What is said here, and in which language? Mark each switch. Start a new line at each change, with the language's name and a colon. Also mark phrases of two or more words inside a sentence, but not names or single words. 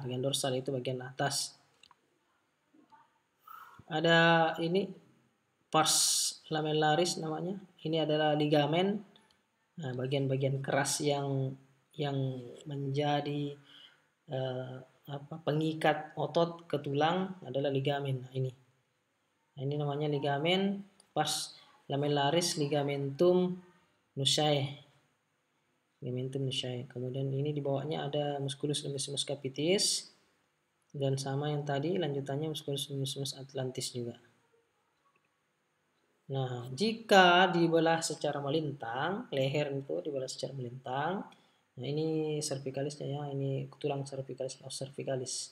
Indonesian: Bagian dorsal itu bagian atas. Ada ini
Latin: pars lamellaris
Indonesian: namanya. Ini adalah ligamen. Nah, bagian-bagian keras yang menjadi pengikat otot ke tulang adalah ligamen. Nah, ini namanya ligamen
Latin: pars lamellaris ligamentum nuchae. Ligamentum nuchae.
Indonesian: Kemudian ini di bawahnya ada
Latin: musculus longissimus capitis,
Indonesian: dan sama yang tadi lanjutannya
Latin: musculus longissimus atlantis
Indonesian: juga. Nah, jika dibelah secara melintang, leher itu dibelah secara melintang. Nah, ini cervicalisnya ya, ini tulang cervicalis atau cervicalis.